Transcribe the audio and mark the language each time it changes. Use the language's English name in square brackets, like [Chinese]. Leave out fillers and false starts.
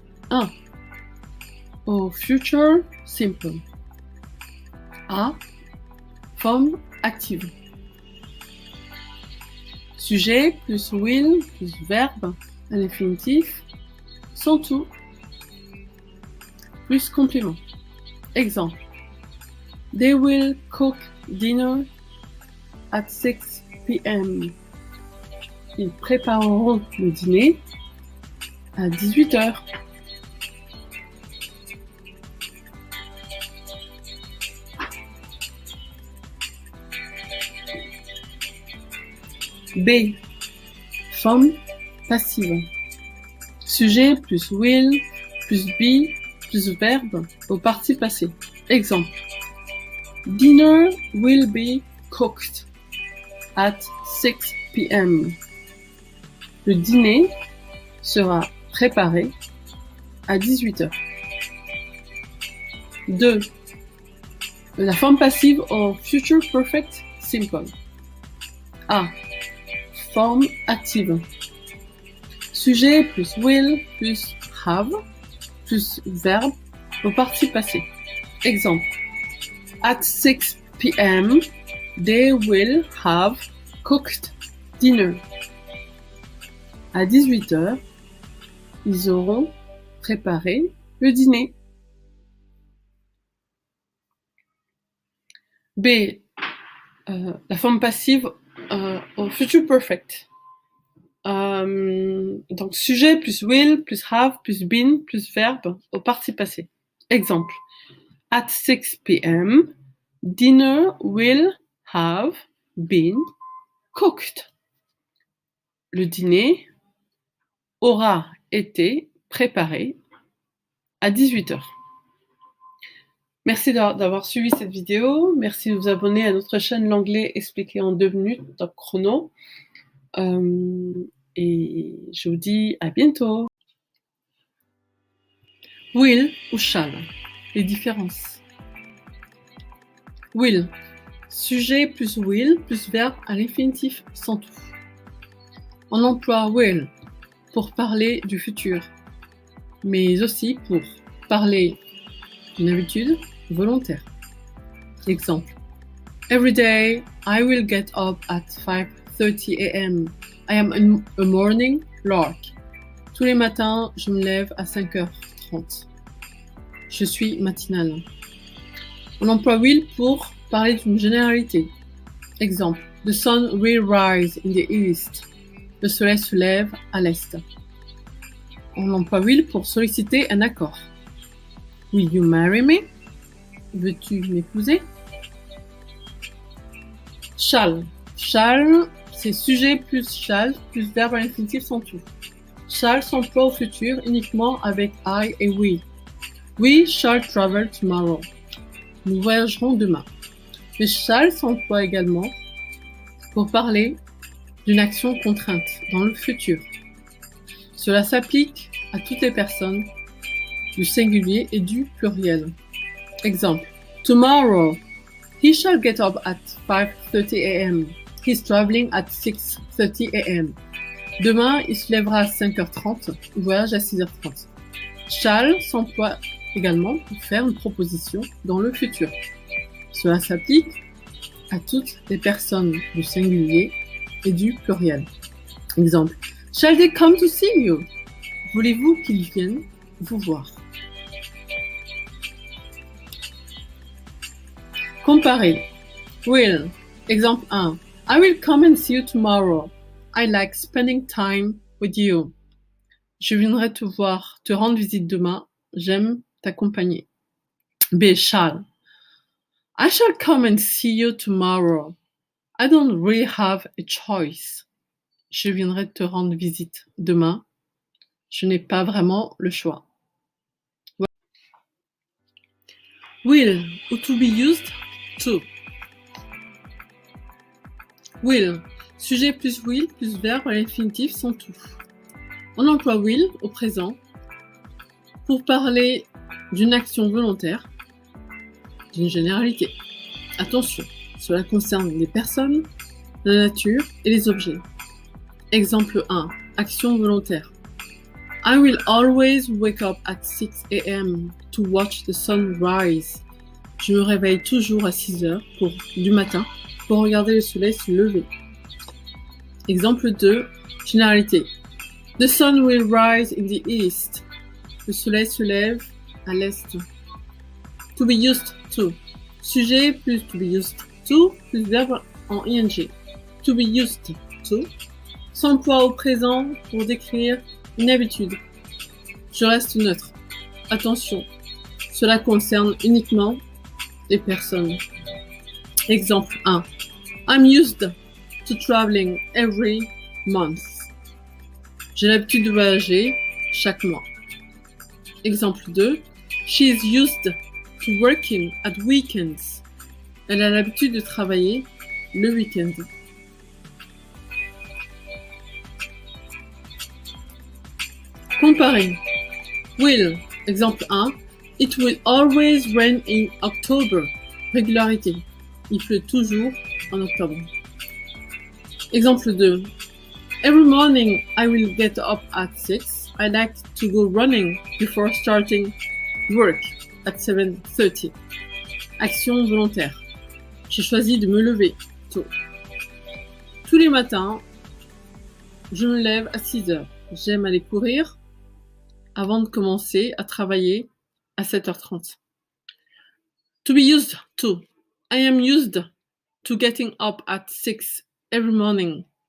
[French] 1. Au future simple. A. Forme active. Sujet plus will plus verbe à l'infinitif sont tout plus complément. Exemple. [English] They will cook dinner at 6 p.m. [French] Ils prépareront le dîner à 18h. B. Forme passive. Sujet plus will plus be plus verbe au participe passé. Exemple. [English] Dinner will be cooked at 6 p.m. [French] Le dîner sera préparé à 18h. 2. La forme passive au future perfect simple. A. Forme active. Sujet plus will plus have plus verbe au participe passé. [English] Exemple. At 6 p.m. they will have cooked dinner. [French] À 18h, ils auront préparé le dîner. B. La forme passive au future perfect. Donc, sujet plus will plus have plus been plus verbe au participe passé. Exemple. [English] At 6 p.m. dinner will have been cooked. [French] Le dîner aura été préparé à 18h. Merci d'avoir suivi cette vidéo. Merci de vous abonner à notre chaîne L'Anglais expliqué en 2 minutes, top chrono. Et je vous dis à bientôt. Will ou shall. Les différences. Will. Sujet plus will plus verbe à l'infinitif sans tout. On emploie will pour parler du futur, mais aussi pour parler d'une habitude volontaire. Exemple. [English] Every day, I will get up at 5:30 a.m. I am a morning lark. [French] Tous les matins, je me lève à 5h30. Je suis matinale. On emploie will pour parler d'une généralité. Exemple. [English] The sun will rise in the east. [French] Le soleil se lève à l'est. On emploie will pour solliciter un accord. [English] Will you marry me? [French] Veux-tu m'épouser? Shall. Shall, c'est sujet plus shall plus verbe à l'infinitif sans tout. Shall s'emploie au futur uniquement avec I et we. [English] We shall travel tomorrow. [French] Nous voyagerons demain. Le shall s'emploie également pour parler d'une action contrainte dans le futur. Cela s'applique à toutes les personnes du singulier et du pluriel. Exemple. [English] Tomorrow, he shall get up at 5:30 a.m. He's traveling at 6:30 a.m. [French] Demain, il se lèvera à 5h30, il voyage à 6h30. Shall s'emploie également pour faire une proposition dans le futur. Cela s'applique à toutes les personnes du singulier et du pluriel. Exemple. [English] Shall they come to see you? [French] Voulez-vous qu'ils viennent vous voir? Comparer. Will. Exemple 1. [English] I will come and see you tomorrow. I like spending time with you. [French] Je viendrai te voir, te rendre visite demain. J'aime t'accompagner. B. Shall. [English] I shall come and see you tomorrow. I don't really have a choice. [French] Je viendrai te rendre visite demain. Je n'ai pas vraiment le choix. Will ou to be used to. Will. Sujet plus will plus verbe à l'infinitif sans tout. On emploie will au présent pour parler d'une action volontaire, d'une généralité. Attention, cela concerne les personnes, la nature et les objets. Exemple 1. Action volontaire. [English] I will always wake up at 6 a.m. to watch the sun rise. [French] Je me réveille toujours à 6 heures du matin pour regarder le soleil se lever. Exemple 2. Généralité. [English] The sun will rise in the east. [French] Le soleil se lève à l'est. To be used to. Sujet plus to be used to plus verbe en ing. To be used to s'emploie au présent pour décrire une habitude. Je reste neutre. Attention, cela concerne uniquement les personnes. Exemple 1. [English] I'm used to traveling every month. [French] J'ai l'habitude de voyager chaque mois. Exemple 2. [English] She is used to working at weekends. [French] Elle a l'habitude de travailler le week-end. Comparer. Will. Exemple 1. [English] It will always rain in October. [French] Régularité. Il pleut toujours en octobre. Exemple 2. [English] Every morning I will get up at 6. I like to go running before starting work at 7:30. [French] Action volontaire. J'ai choisi de me lever tôt. Tous les matins, je me lève à 6 heures. J'aime aller courir avant de commencer à travailler à 7h30. [English] To be used to. I am used to getting up at 6 every morning.